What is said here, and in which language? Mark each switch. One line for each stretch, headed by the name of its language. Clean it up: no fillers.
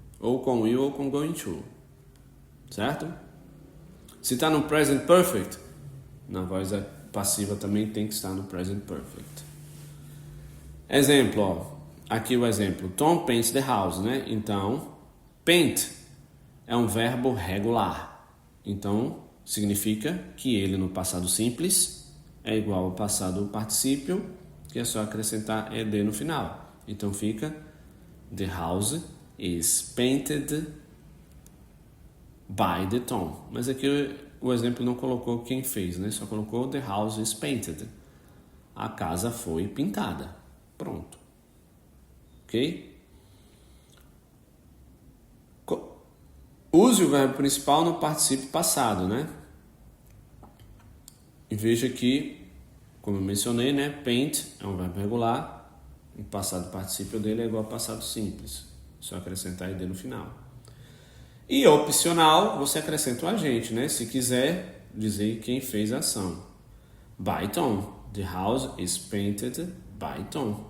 Portuguese: Ou com will ou com going to. Certo? Se está no present perfect, na voz passiva também tem que estar no present perfect. Exemplo, ó. Aqui o exemplo.
English: Tom paints the house,
Portuguese: né? Então, paint é um verbo regular. Então, significa que ele no passado simples é igual ao passado particípio, que é só acrescentar ed no final. Então fica
English: the house is painted by the Tom.
Portuguese: Mas aqui o exemplo não colocou quem fez, né? Só colocou
English: the house is painted.
Portuguese: A casa foi pintada. Pronto. Ok? Use o verbo principal no particípio passado, né? E veja que, como eu mencionei, né? Paint é um verbo regular. O passado particípio dele é igual ao passado simples. Só acrescentar ed no final. E opcional, você acrescenta o agente, né? Se quiser dizer quem fez a ação.
English: By Tom. The house is painted by Tom.